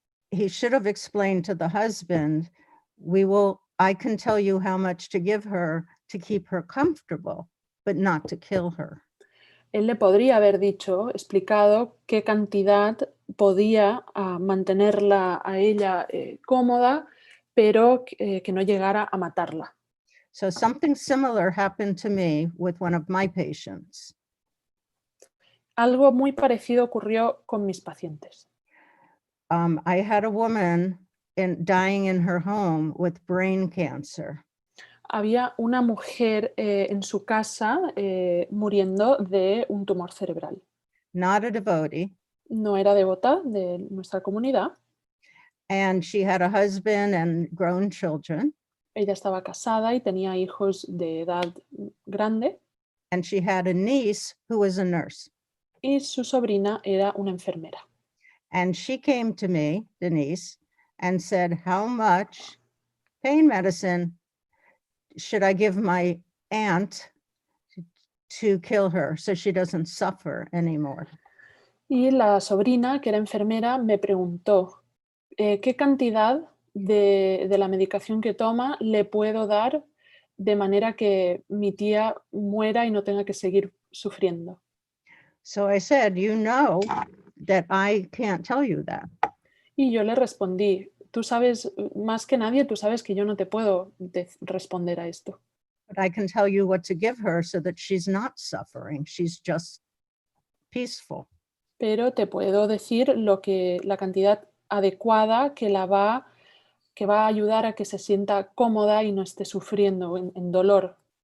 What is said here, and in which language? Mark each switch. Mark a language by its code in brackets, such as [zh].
[en] He should have explained to the husband, I can tell you how much to give her to keep her comfortable, but not to kill her. [es] Él le podría haber explicado qué cantidad podía mantenerla a ella cómoda, pero que no llegara a matarla. [en] So something similar happened to me with one of my patients. [es] Algo muy parecido ocurrió con mis pacientes. [en] I had a woman dying in her home with brain cancer. [es] Había una mujer en su casa muriendo de un tumor cerebral. [en] Not a devotee. [es] No era devota de nuestra comunidad. [en] And she had a husband and grown children. [es] Ella estaba casada y tenía hijos de edad grande. [en] And she had a niece who was a nurse. [es] Y su sobrina era una enfermera. [en] And she came to me, Denise, and said, how much pain medicine should I give my aunt to kill her so she doesn't suffer anymore? [es] Y la sobrina, que era enfermera, me preguntó, ¿qué cantidad de la medicación que toma le puedo dar de manera que mi tía muera y no tenga que seguir sufriendo? [en] So I said, you know that I can't tell you that. [es] Y yo le respondí, tú sabes, más que nadie, tú sabes que yo no te puedo responder a esto. [en] But I can tell you what to give her so that she's not suffering. She's just peaceful. [es] Pero te puedo decir la cantidad adecuada que va a ayudar a que se sienta cómoda y no esté sufriendo en dolor.